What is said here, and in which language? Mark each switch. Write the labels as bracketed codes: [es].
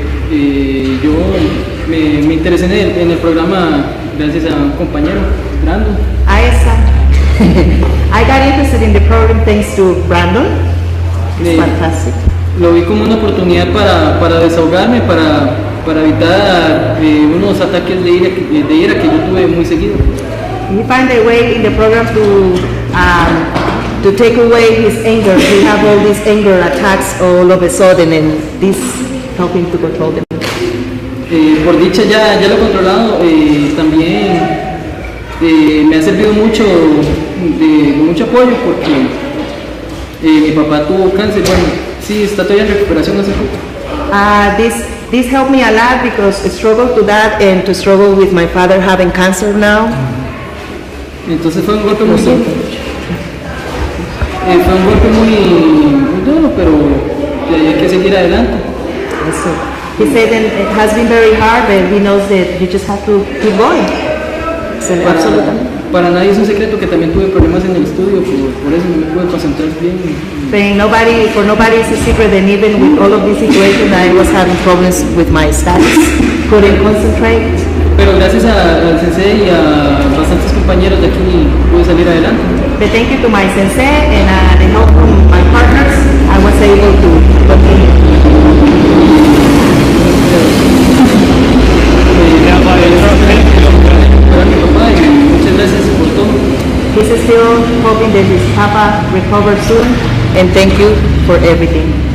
[es] Yo me interesé en el programa gracias a un compañero, Brandon. [en] I got interested in the program thanks to Brandon. It's fantastic. [es] Lo vi como una oportunidad para desahogarme, para evitar unos ataques de ira que yo tuve muy seguido. [en] He found a way in the program to take away his anger. He have all these anger attacks all of a sudden, and this helped him to control them. [es] Por dicha ya lo he controlado. También me ha servido mucho de mucho apoyo porque mi papá tuvo cáncer. Bueno, sí, está todavía en recuperación hace poco. [en] This helped me a lot because I struggled to that and to struggle with my father having cancer now. [es] Entonces fue un golpe muy duro. Fue un golpe muy duro, pero hay que seguir adelante. Eso. [en] He said that it has been very hard, but he knows that you just have to keep going. [es] Absolutamente. Para nadie es un secreto que también tuve problemas en el estudio, por eso no me pude concentrar bien. [en] For nobody is a secret that even with all of this situation, I was having problems with my studies, couldn't concentrate. [es] Pero gracias al sensei y a bastantes compañeros de aquí pude salir adelante. [en] But thank you to my sensei and the help from my partners, I was able to continue. [es] Muchas gracias por todo. [en] He's still hoping that his papa recovers soon, and thank you for everything.